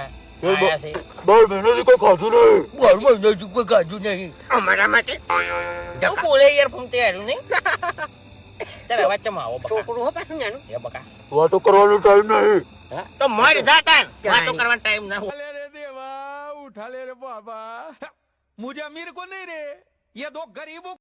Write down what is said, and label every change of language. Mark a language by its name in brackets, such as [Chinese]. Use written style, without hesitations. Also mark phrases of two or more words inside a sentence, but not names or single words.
[Gujarati] બોલ, બોલ. આયા છે. 12 મહિનાથી કોઈ ખાધું નહીં. ઘરમાં નજુ કોઈ ગાજુ નહીં. અમારા માટે શું બોલે યાર ફૂમતે હાર્યું નહીં? તારે અવાજ ચમ આવો બકા? છોકરું હો પાછું નાનું. એ બકા. વાતો કરવાનો ટાઈમ નહીં. હા? તો [Hindi] मर जा [Gujarati] તાન. ક્યાં વાતો નહીં? કરવાનો ટાઈમ ના હોય. [Hindi] उठा ले रे देवा उठा ले रे बाबा मुझे अमीर को नहीं रे ये दो गरीबों